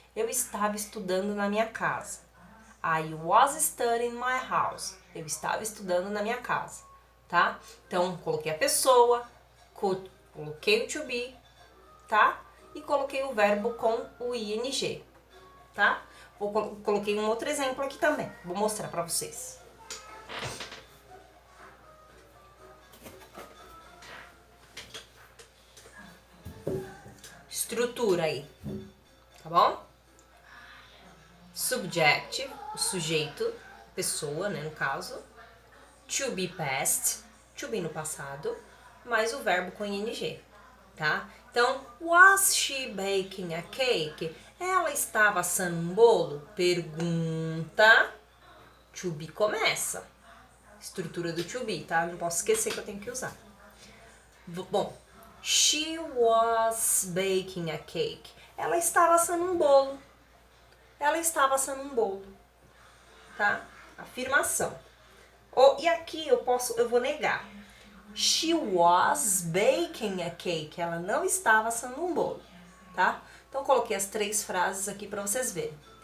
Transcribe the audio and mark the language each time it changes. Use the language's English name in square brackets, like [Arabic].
[Portuguese] Eu estava estudando na minha casa. [English] I was studying in my house. [Portuguese] Eu estava estudando na minha casa, tá? Então, coloquei a pessoa, coloquei o to be, tá? E coloquei o verbo com o ing, tá? Coloquei um outro exemplo aqui também. Vou mostrar pra vocês. Estrutura aí, tá bom? Subjective, o sujeito, pessoa, né, no caso. To be past, to be no passado, mais o verbo com ing, tá? Então, [English] was she baking a cake? [Portuguese] Ela estava assando um bolo? Pergunta. To be começa. Estrutura do to be, tá? Não posso esquecer que eu tenho que usar. Bom, [English] she was baking a cake. [Portuguese] Ela estava assando um bolo. Ela estava assando um bolo, tá? Afirmação. E aqui eu vou negar. [English] She was baking a cake. [Portuguese] Ela não estava assando um bolo, tá? Então coloquei as 3 frases aqui para vocês verem.